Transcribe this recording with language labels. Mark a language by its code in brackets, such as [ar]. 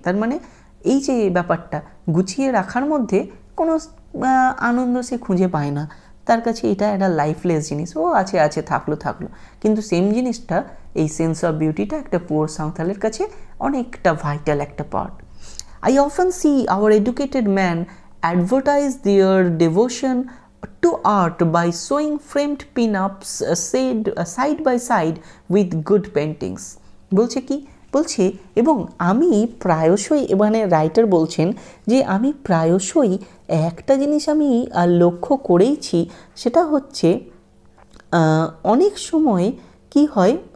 [bn] তার মানে এই যে ব্যাপারটা গুছিয়ে রাখার মধ্যে কোনো আনন্দ সে খুঁজে পায় না, তার কাছে এটা একটা লাইফলেস জিনিস, ও আছে থাকলো। কিন্তু সেম জিনিসটা, এই সেন্স অফ বিউটিটা একটা পুয়ার সাঁওতালের কাছে অনেকটা ভাইটাল একটা part. [en] I often see our educated man advertise their devotion to art by sewing framed pin-ups side by side with good paintings। [bn] বলছে কি বলছে, এবং আমি প্রায়শই, মানে রাইটার বলছেন যে আমি প্রায়শই একটা জিনিস আমি লক্ষ্য করেইছি, সেটা হচ্ছে অনেক সময় কি হয়,